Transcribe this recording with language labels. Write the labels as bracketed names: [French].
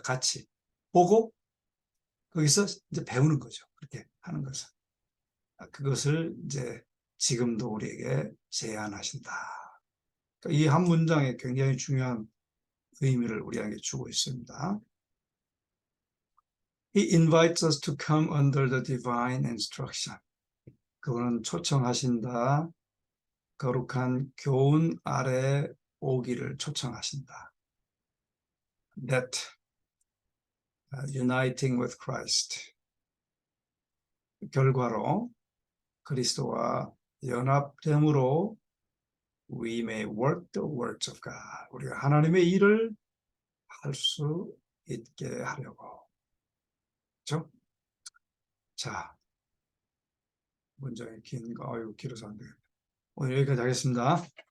[Korean] 같이 보고 거기서 이제 배우는 거죠. 그렇게 하는 것을. 그것을 이제 지금도 우리에게 제안하신다. 그러니까 이 한 문장에 굉장히 중요한 의미를 우리에게 주고 있습니다. [English] He invites us to come under the divine instruction. [Korean] 그분은 초청하신다. 거룩한 교훈 아래 오기를 초청하신다. [English] That uniting with Christ. [Korean] 결과로 그리스도와 연합됨으로 [English] we may work the works of God. [Korean] 우리가 하나님의 일을 할 수 있게 하려고. 그렇죠? 자, 문장이 긴가? 길어서 안 되겠다. 오늘 여기까지 하겠습니다.